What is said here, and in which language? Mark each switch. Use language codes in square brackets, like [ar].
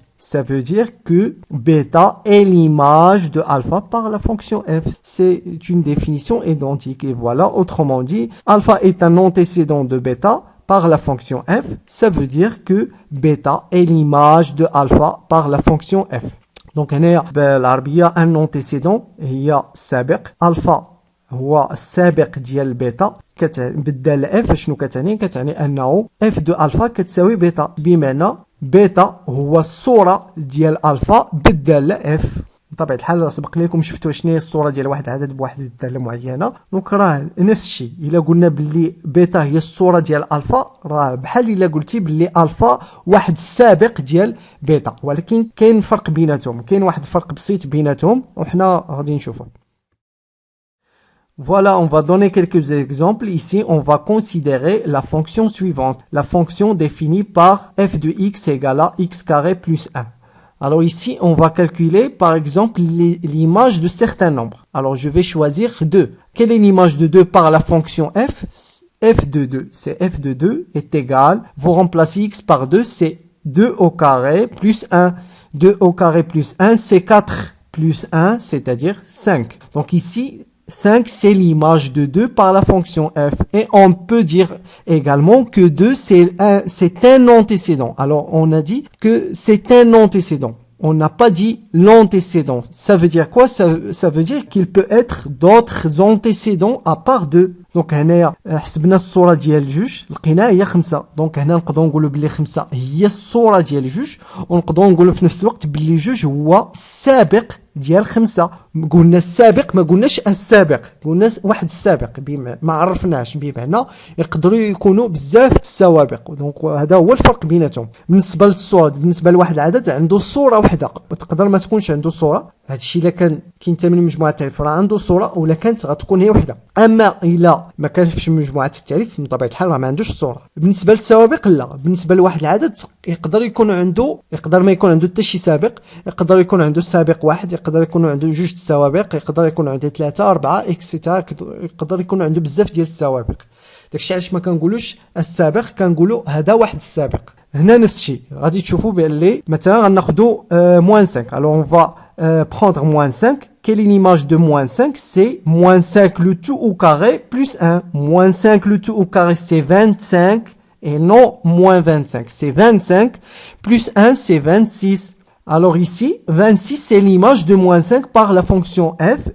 [fr] Ça veut dire que bêta est l'image de alpha par la fonction f. C'est une définition identique. Et voilà, autrement dit, alpha est un antécédent de bêta par la fonction f. Ça veut dire que bêta est l'image de alpha par la fonction f. [ar] Donc, هنا بالعربية un antécédent هي السابق. alpha هو السابق ديال بيتا. بالدالة f شنو كتعني؟ كتعني أنه f de alpha كتساوي بيتا، بمعنى بيتا هو الصورة ديال الفا بالدالة اف. بطبيعة الحال سبق لكم شفتوا شنو هي الصورة ديال واحد العدد بواحد الدالة معينة. دونك راه نفس الشيء. إلا قلنا باللي بيتا هي الصورة ديال الفا، راه بحال إلا قلتي باللي الفا واحد السابق ديال بيتا، ولكن كاين فرق بيناتهم، كاين واحد الفرق بسيط بيناتهم وحنا غادي نشوفه. Voilà, on va donner quelques exemples. Ici, on va considérer la fonction suivante. La fonction définie par f de x égale à x carré plus 1. Alors ici, on va calculer, par exemple, l'image de certains nombres. Alors, je vais choisir 2. Quelle est l'image de 2 par la fonction f? f de 2. C'est f de 2 est égal. Vous remplacez x par 2, c'est 2 au carré plus 1. 2 au carré plus 1, c'est 4 plus 1, c'est-à-dire 5. Donc ici, 5, c'est l'image de 2 par la fonction f. Et on peut dire également que 2, c'est un antécédent. Alors, on a dit que c'est un antécédent. On n'a pas dit l'antécédent. Ça veut dire quoi? Ça veut dire qu'il peut être d'autres antécédents à part 2. دونك هنايا حسبنا الصوره ديال جوج لقيناها هي 5. دونك هنا نقدروا نقولوا بلي 5 هي الصوره ديال جوج، ونقدروا نقولوا في نفس الوقت بلي جوج هو السابق ديال 5. قلنا السابق، ما قلناش السابق، قلنا واحد السابق، ما عرفناش، بمعنى يقدروا يكونوا بزاف السوابق. دونك هذا هو الفرق بيناتهم. بالنسبه للصوره، بالنسبه لواحد العدد عنده صوره واحده، وتقدر ما تكونش عنده صوره. هذا الشيء الا كان كينتمي لمجموعه التعريف راه عنده صوره، ولا كانت غتكون هي وحده. اما الا ما كانش في مجموعه التعريف من طبيعه الحال راه ما عندوش صوره. بالنسبه للسوابق لا، بالنسبه لواحد العدد يقدر يكون عنده، يقدر ما يكون عنده حتى شي سابق، يقدر يكون عنده سابق واحد، يقدر يكون عنده جوج السوابق، يقدر يكون عنده 3 4 اكسيتيرا، يقدر يكون عنده بزاف ديال السوابق. داكشي علاش ما كنقولوش السابق، كنقولوا هذا واحد السابق. هنا نفس الشيء غادي تشوفوا باللي مثلا غناخذوا moins 5. [fr] Alors on va prendre moins 5. Quelle est l'image de moins 5? C'est moins 5 le tout au carré plus 1. Moins 5 le tout au carré, c'est 25 et non moins 25. C'est 25 plus 1, c'est 26. Alors ici, 26, c'est l'image de moins 5 par la fonction f.